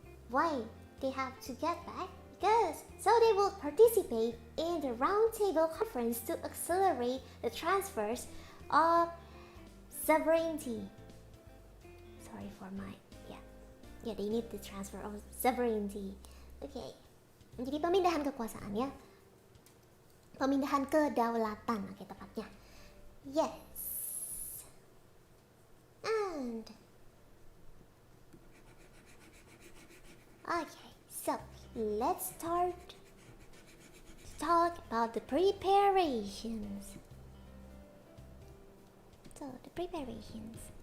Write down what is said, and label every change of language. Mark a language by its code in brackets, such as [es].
[en] Why they have to get back? Because so they will participate in the Round Table Conference to accelerate the transfers of sovereignty. Sorry for my they need the transfer of sovereignty. [id] Okay. Jadi pemindahan kekuasaan ya. Pemindahan kedaulatan, oke tepatnya. [en] Yes. And okay, so let's start to talk about the preparations. So the preparations.